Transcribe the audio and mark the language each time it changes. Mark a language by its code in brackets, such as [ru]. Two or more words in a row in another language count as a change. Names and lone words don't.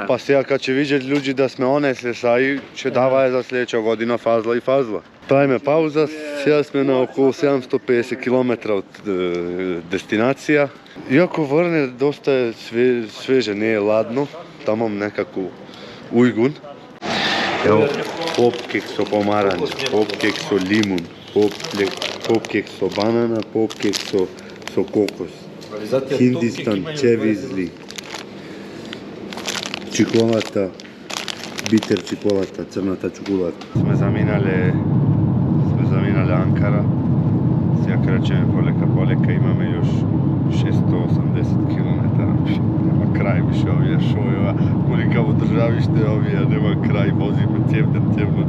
[mk] Па сега кад ќе видат луѓе да сме онесле сај, ќе давае за следеќа година фазла. Правиме пауза, сега сме на околу 750 км од дестинација. Иако врне доста е свеже, не е ладно, тамам некако ујгун. Ево, попкек со помаранџа, попкек со лимун, попкек со банана, попкек со кокос. [tr] Hindistan, cevizli, [mk] чоколата, битер чоколата, црната чоколата. Сме заминале Анкара. Сега крачеме полека, имаме још 680 км. Нема крај више овие шојева. Колика во државиште овие, нема крај, возиме цев ден, цев ноќ.